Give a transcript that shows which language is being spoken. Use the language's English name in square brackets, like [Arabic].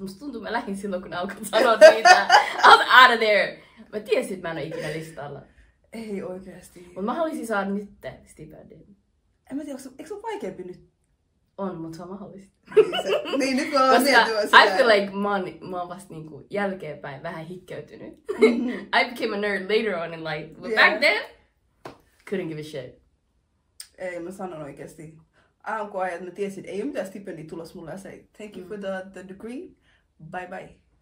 [Finnish] Musta tuntuu, mä lähdin silloin, kun ne alkoi sanoa niitä. [English] I was out of there. [Finnish] Mä tiesin, että mä en ole ikinä listalla. Ei oikeesti. Mut mä haluaisin saada nyt stipendin. En mä tiedä, eikö se ole vaikeampi nyt? On, mutta se on mahdollista. Niin, nyt mä oon miettimään Koska sitä. [English] I feel like [Finnish] mä oon vasta niinku jälkeenpäin vähän hikkeytynyt. [English] I became a nerd later on in life. But back then, couldn't give a shit. [Finnish] Ei, mä sanon oikeesti. AMK-ajat mä tiesin, että ei ole mitään stipendia tulossa mulle ja se, [English] thank you for the degree, bye bye.